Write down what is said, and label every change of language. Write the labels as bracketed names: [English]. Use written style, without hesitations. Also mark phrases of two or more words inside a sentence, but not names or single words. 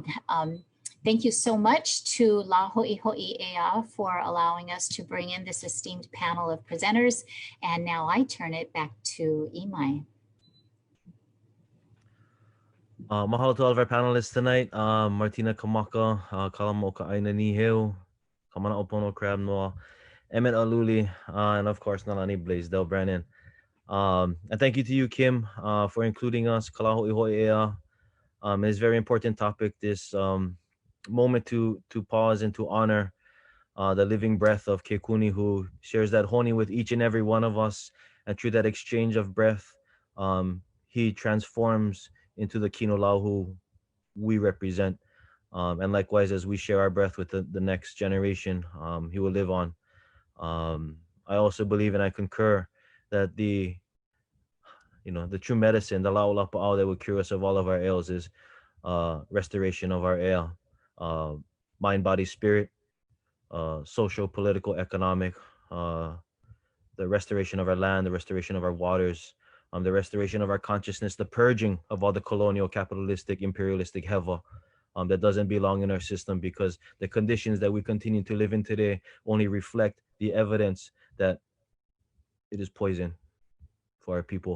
[English] Thank you so much to La Hoʻihoʻi Ea for allowing us to bring in this esteemed panel of presenters. And now I turn it back to Imai. Mahalo to all of our panelists tonight. Martina, Kamaka, Kalamaokaʻāina, Nīheu, Kamanaʻopono, Crabbe, Noa, Emmett, Aluli, and of course, Nālani, Blaisdell-Brennan. And thank you to you, Kim, for including us. Kala Hoʻihoʻi Ea. It's a very important topic, this moment to pause and to honor the living breath of Kekuni, who shares that honi with each and every one of us. And through that exchange of breath, he transforms into the [Hawaiian] kino lāhui [English] we represent. And likewise, as we share our breath with the next generation, he will live on. I also believe and I concur that the true medicine, the lāʻulapa'au that will cure us of all of our ails is restoration of our ea, mind, body, spirit, social, political, economic, the restoration of our land, the restoration of our waters, the restoration of our consciousness, the purging of all the colonial, capitalistic, imperialistic heva that doesn't belong in our system, because the conditions that we continue to live in today only reflect the evidence that it is poison for our people.